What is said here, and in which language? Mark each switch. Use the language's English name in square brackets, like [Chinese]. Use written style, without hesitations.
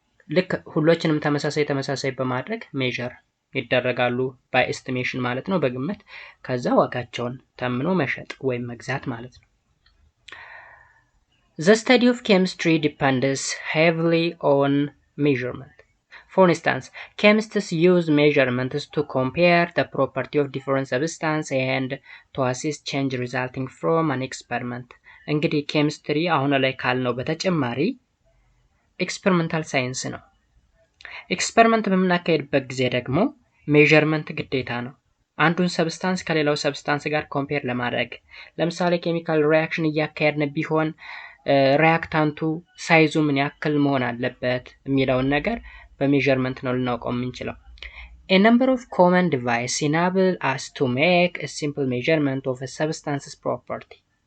[Amharic] ልክ ሁሎችንም ተመሳሳይ በማድረግ ሜዠር ይደረጋሉ ባይ ኤስቲሜሽን ማለት ነው፣ በግምት። ከዛ ዋጋቸውን ተምኖ መሸጥ ወይም መግዛት ማለት ነው። [English] The study of chemistry depends heavily on measurement. For instance, chemists use measurements to compare the property of different substances and to assess change resulting from an experiment. [Amharic] እንግዲህ ኬሚስትሪ አሁን ላይ ካልነው በተጨማሪ ኤክስፐሪመንታል ሳይንስ ነው። ኤክስፐሪመንት በምናካሄድበት ጊዜ ደግሞ ሜዠርመንት ግዴታ ነው። አንዱን ሰብስታንስ ከሌላው ሰብስታንስ ጋር ኮምፔር ለማድረግ ለምሳሌ ኬሚካል ሪአክሽን እያካሄድን ቢሆን ሪአክታንቱ ሳይዙ ምን ያክል መሆን አለበት የሚለውን ነገር በሜዠርመንት ነው ልናውቀው የምንችለው። [English] A number of common devices enable us to make a simple measurement of a substance's property.